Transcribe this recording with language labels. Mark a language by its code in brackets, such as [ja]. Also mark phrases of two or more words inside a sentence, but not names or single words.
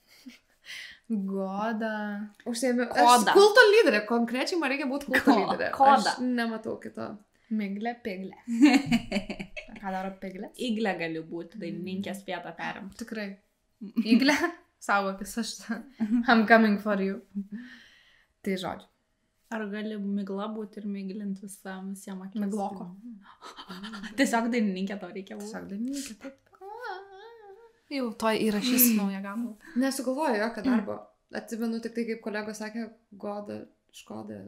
[lt] Goda. Užsiėmė. Aš kulto lyderė, konkrečiai man reikia būti kulto lyderė. Koda. Aš nematau kito. Miglė, piglė. Ką daro piglės? Iglė gali būti, dainininkės vietą perim. Tikrai. Iglė, saugokis, aš [en] I'm coming for you. [lt] Tai žodžiu. Ar gali migla būti ir miglint visiems akis? Migloko. Tiesiog dainininkė to reikia būti. Tiesiog dainininkė, taip. Jau to įrašysiu naują gabalą. Nesugalvoju jokio darbo. Atsimenu tik tai, kaip kolegos sakė, Goda, Škoda.